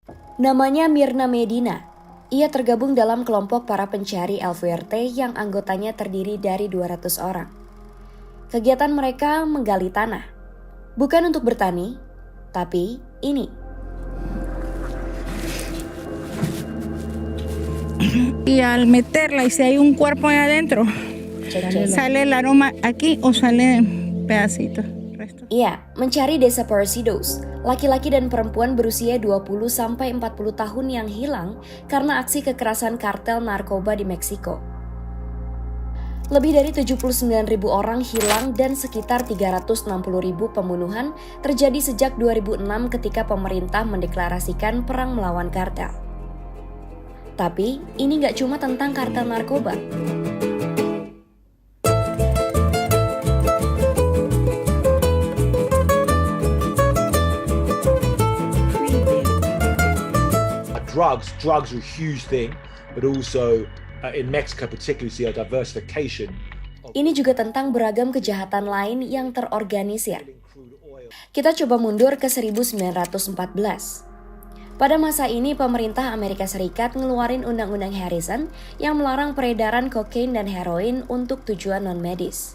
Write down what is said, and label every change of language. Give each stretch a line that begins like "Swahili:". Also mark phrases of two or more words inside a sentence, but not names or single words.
Indonesian: Namanya Mirna Medina. Ia tergabung dalam kelompok para pencari El Fuerte yang anggotanya terdiri dari 200 orang. Kegiatan mereka menggali tanah. Bukan untuk bertani, tapi ini.
Spanish: Y al meterla, y si hay un cuerpo ahí adentro, sale el aroma aquí o sale pedacitos.
Indonesian: Iya, mencari desa Parecidos, laki-laki dan perempuan berusia 20-40 tahun yang hilang karena aksi kekerasan kartel narkoba di Meksiko. Lebih dari 79.000 orang hilang dan sekitar 360.000 pembunuhan terjadi sejak 2006 ketika pemerintah mendeklarasikan perang melawan kartel. Tapi ini nggak cuma tentang kartel narkoba.
English: Drugs are a huge thing, but also in Mexico particularly see a diversification.
Indonesian: Ini juga tentang beragam kejahatan lain yang terorganisir. Kita coba mundur ke 1914. Pada masa ini pemerintah Amerika Serikat ngeluarin Undang-Undang Harrison yang melarang peredaran kokain dan heroin untuk tujuan non-medis.